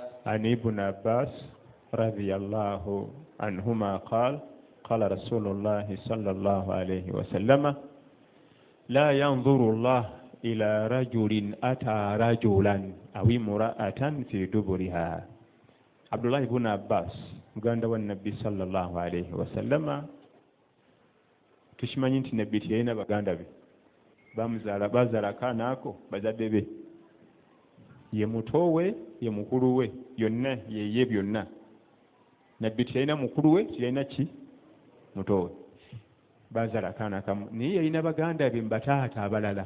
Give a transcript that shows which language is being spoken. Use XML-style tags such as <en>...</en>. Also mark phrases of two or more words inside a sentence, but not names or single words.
<ar>عن ابن عباس رضي الله عنهما قال قال رسول الله صلى الله عليه وسلم لا ينظر الله إلى رجل أتى رجلا أو امرأة في دبرها.</ar> <lg>عبد الله بن عباس muganda wa nabbi</lg> <ar>صلى الله عليه وسلم</ar> <lg>tukimanyi nti nabbi tiyalina baganda be bazaala akaana ako bazadde be ye muto we ye mukulu we yonna yeye byonna. Nabbi tiyalina mukulu we tiyalina ki muto we bazaala akaana kamu naye yalina baganda be mu bataata abalala.</lg>